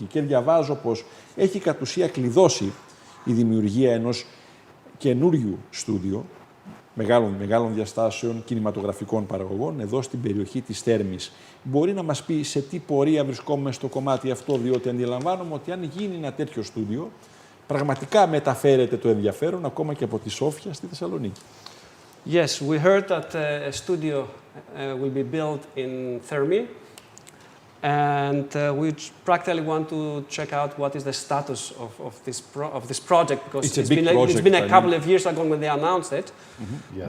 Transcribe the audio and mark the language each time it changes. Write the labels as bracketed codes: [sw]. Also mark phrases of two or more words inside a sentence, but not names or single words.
[el] Και διαβάζω πως έχει κατ' ουσία κλειδώσει η δημιουργία ενός καινούριου στούντιο μεγάλων διαστάσεων κινηματογραφικών παραγωγών εδώ στην περιοχή της Θέρμης. Μπορεί να μας πει σε τι πορεία βρισκόμαστε στο κομμάτι αυτό, διότι αντιλαμβάνομαι ότι αν γίνει ένα τέτοιο στούντιο, πραγματικά μεταφέρεται το ενδιαφέρον ακόμα και από τη Σόφια στη Θεσσαλονίκη. [en] Yes, we heard that a studio will be built in Thermi, and we practically want to check out what is the status of this project, because it's been a couple of years ago when they announced it, Yes.